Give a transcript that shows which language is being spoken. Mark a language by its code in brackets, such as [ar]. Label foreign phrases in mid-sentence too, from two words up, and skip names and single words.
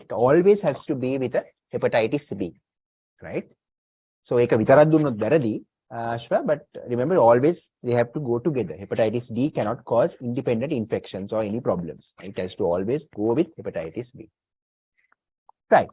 [en] It always has to be with a hepatitis B, right? [si] So ඒක විතරක් දුන්නොත් වැරදි, [en] Ashwa, but remember always they have to go together. Hepatitis D cannot cause independent infections or any problems. It has to always go with hepatitis B. Right.